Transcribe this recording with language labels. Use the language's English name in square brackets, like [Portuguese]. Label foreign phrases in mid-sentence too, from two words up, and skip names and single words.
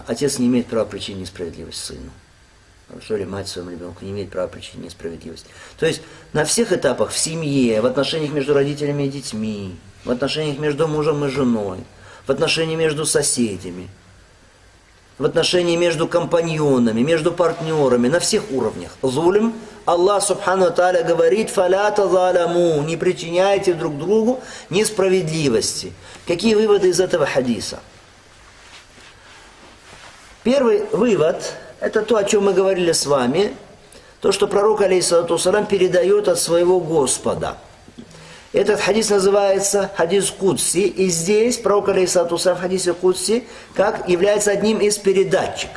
[Russian] Отец не имеет права причинить несправедливость сыну. Хорошо, или мать своему ребенку не имеет права причинить несправедливость. То есть на всех этапах, в семье, в отношениях между родителями и детьми, в отношениях между мужем и женой, в отношениях между соседями, в отношении между компаньонами, между партнерами, на всех уровнях. [Arabic] ظلم، الله سبحانه وتعالى говорит, «فلا تظالموا», [Russian] не причиняйте друг другу несправедливости. Какие выводы из этого хадиса? Первый вывод – это то, о чем мы говорили с вами, то, что пророк, [Arabic] عليه الصلاة والسلام, [Russian] передает от своего Господа. Этот хадис называется [Arabic] حديث قدسي, [Russian] и здесь пророк, [Arabic] عليه الصلاة والسلام, [Russian] в [Arabic] حديث قدسي, [Russian] как является одним из передатчиков.